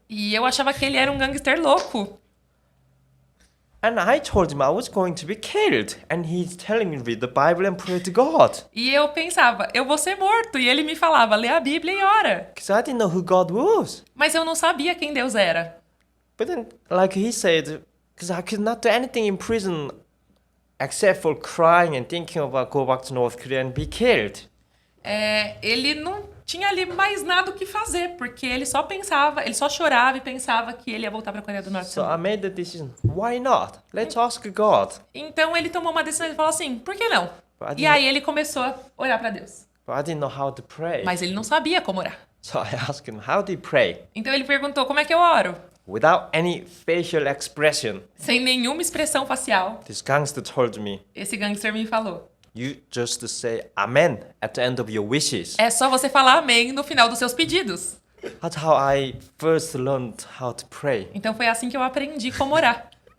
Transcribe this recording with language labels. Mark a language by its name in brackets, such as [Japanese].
[Portuguese] E eu achava que ele era um gangster louco. [English] And I told him I was going to be killed. And he's telling me read the Bible and pray to God. [Portuguese] E eu pensava, eu vou ser morto. E ele me falava, lê a Bíblia e ora. [English] Because I didn't know who God was. [Portuguese] Mas eu não sabia quem Deus era. [English] But then, like he said, because I could not do anything in prison except for crying and thinking about go back to North Korea and be killed. [Portuguese] Ele não tinha ali mais nada o que fazer, porque ele só pensava, ele só chorava e pensava que ele ia voltar para a Coreia do Norte. [English] So I made the decision, why not? Let's ask God. [Portuguese] Então ele tomou uma decisão e falou assim, por que não? [English] But [Portuguese] E aí ele começou a orar para Deus. [English] I didn't know how to pray. [Portuguese] Mas ele não sabia como orar. [English] So I asked him, how do you pray? [Portuguese] Então ele perguntou, como é que eu oro? [English] Without any facial expression. [Portuguese] Sem nenhuma expressão facial. [English] This gangster told me, [Portuguese] Esse gangster me falou. [English] you just say amen at the end of your wishes. [Portuguese] É só você falar amém no final dos seus pedidos. [English] That's how I first learned how to pray. [Portuguese] Então foi assim que eu aprendi como orar.